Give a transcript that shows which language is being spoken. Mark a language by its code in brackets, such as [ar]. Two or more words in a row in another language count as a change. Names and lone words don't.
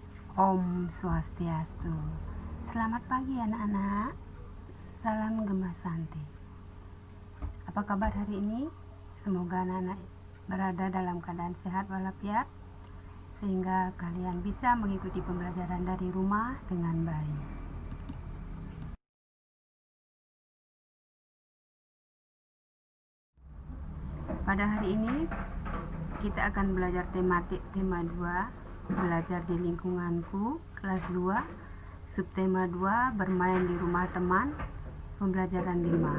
[sa] Om Swastiastu. [id] Selamat pagi anak-anak. Salam Gema Santi. Apa kabar hari ini? Semoga anak-anak berada dalam keadaan sehat walafiat sehingga kalian bisa mengikuti pembelajaran dari rumah dengan baik. Pada hari ini kita akan belajar tema 2, belajar di lingkunganku, kelas 2, subtema 2, bermain di rumah teman, pembelajaran 5.